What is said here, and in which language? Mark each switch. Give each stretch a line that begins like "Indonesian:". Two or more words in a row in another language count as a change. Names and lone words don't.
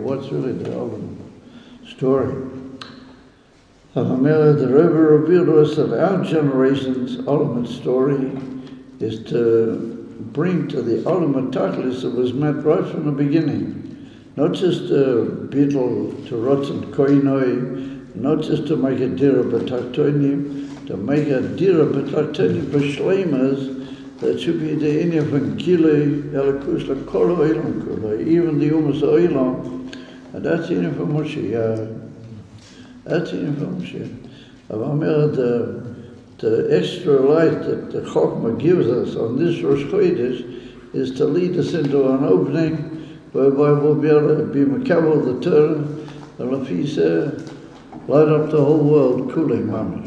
English: What's really the ultimate story? The Rebbe revealed to us that our generation's ultimate story is to bring to the ultimate tachlis that was met right from the beginning. Not just a bittul to
Hebrew: rotzen koinoi,
English: not just to make a
Hebrew: dira b'taktonim,
English: to make a
Hebrew: dira b'taktonim b'shleimas,
English: that should be the inya from
Hebrew: gilei elakus l'kol ha'olam kulei,
English: even the
Hebrew: umas ha'olam,
English: and that's the inya from Moshe. That's the inya from Moshe. The extra light that the Chokhmah gives us on this Rosh Chodesh is to lead us into an opening whereby we'll be able to be Mekabel the Torah, and Lafisa, light up the whole world,
Hebrew: Kulei Mamish.